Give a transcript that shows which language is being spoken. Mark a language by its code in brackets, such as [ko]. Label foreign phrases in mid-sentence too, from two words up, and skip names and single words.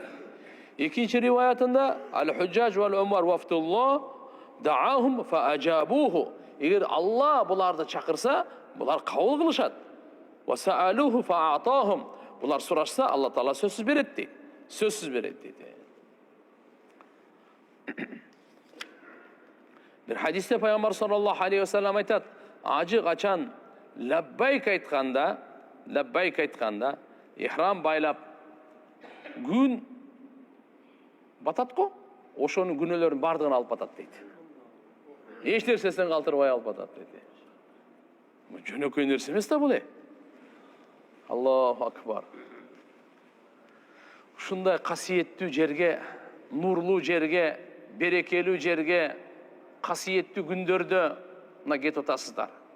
[ky] Экинчи риваятында [ar] الحجاج والعمار وفد الله دعاهم فأجابوه. [ky] Эгер Алла буларды чакырса, булар кабыл кылышат. [ar] وسألوه فأعطاهم. [ky] Булар сурашса, Алла Таала сөзсүз берет дейт. Сөзсүз берет дейт. Бир хадисте Пайгамбар [ar] صلى الله عليه وسلم [ky] айтат, ажы качан лаббайк айтканда, ихрам байлап күн батат го, ошонун күнөөлөрүн бардыгын алып батат дейт. Эч нерсесин калтырбай алып батат дейт. Жөнөкөй нерсе эмес да бул. [ar] الله أكبر. [ky] Ушундай касиеттүү жерге, нурлуу жерге, берекелүү жерге, касиеттүү күндөрдө мына кетип атасыздар.